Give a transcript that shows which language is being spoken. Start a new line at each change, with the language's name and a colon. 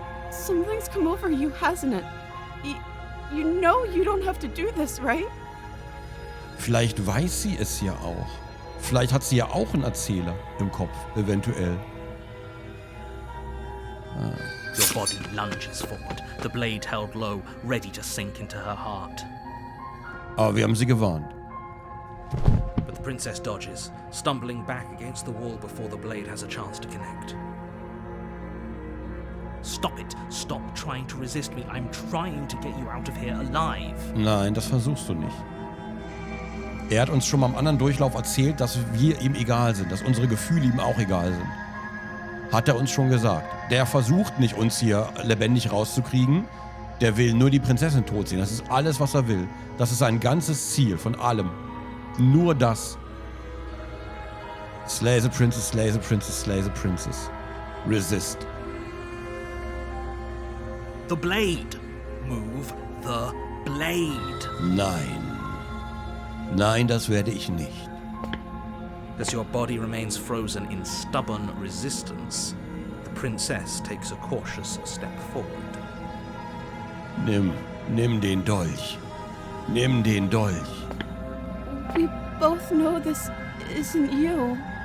English: Something's come over you, hasn't it? You know you don't have to do this, right?
German: Vielleicht weiß sie es ja auch. Vielleicht hat sie ja auch einen Erzähler im Kopf, eventuell.
English: Your body lunges forward, the blade held low, ready to sink into her heart.
German: Aber wir haben sie gewarnt.
English: But the princess dodges, stumbling back against the wall before the blade has a chance to connect. Stop it. Stop trying to resist me. I'm trying to get you out of here alive.
German: Nein, das versuchst du nicht. Er hat uns schon mal am anderen Durchlauf erzählt, dass wir ihm egal sind, dass unsere Gefühle ihm auch egal sind. Hat er uns schon gesagt. Der versucht nicht, uns hier lebendig rauszukriegen. Der will nur die Prinzessin tot sehen. Das ist alles, was er will. Das ist sein ganzes Ziel von allem. Nur das.
English: Slay the Princess, slay the Princess, slay the Princess. Resist. The blade. Move the blade.
German: Nein. Nein, das werde ich nicht.
English: As your body remains frozen in stubborn resistance, the princess takes a cautious step forward.
German: Nimm den Dolch. Nimm den Dolch.
English: We both know this isn't you.